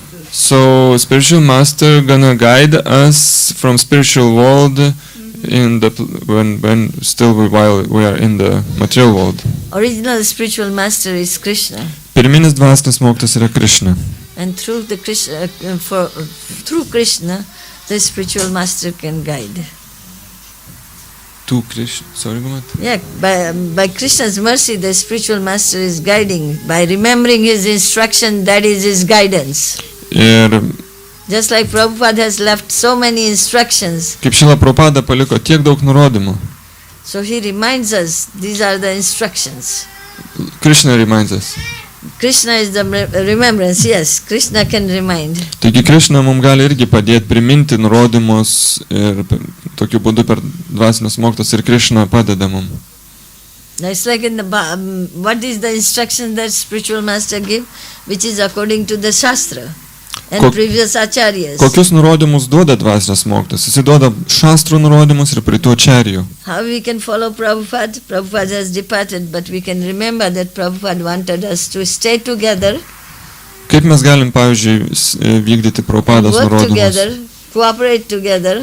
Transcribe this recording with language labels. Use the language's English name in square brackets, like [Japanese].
[English] So spiritual master gonna guide us from spiritual world in the when still while we are in the material world. Original spiritual master is Krishna. [Lithuanian] Pirminis dvasinis mokytojas yra Krishna. [English] And through the Krishna, through Krishna, the spiritual master can guide. To Krishna, sorry, Gumat? Yeah, by Krishna's mercy, the spiritual master is guiding. By remembering his instruction, that is his guidance. Just like Prabhupada has left so many instructions. [Lithuanian] Kaip Šrila Prabhupada paliko tiek daug nurodymų. [English] So he reminds us, these are the instructions. Krishna reminds us. Krishna is the remembrance, yes, Krishna can remind. [Lithuanian] Taigi Krishna mums gali irgi padėti priminti nurodymus ir tokiu būdu per dvasinius mokytojus ir Krishna padeda mums. [English] It's like in the what is the instruction that spiritual master give, which is according to the Shastra and previous acharyas. [Lithuanian] Kokius nurodymus duoda dvasinis mokytojas? Jis duoda šastrų nurodymus ir praeitų acharyų. [English] How we can follow Prabhupada? Prabhupada has departed, but we can remember that Prabhupada wanted us to stay together. [Lithuanian] Kaip mes galim, pavyzdžiui, vykdyti Prabhupados nurodymus? [English] Work together, cooperate together.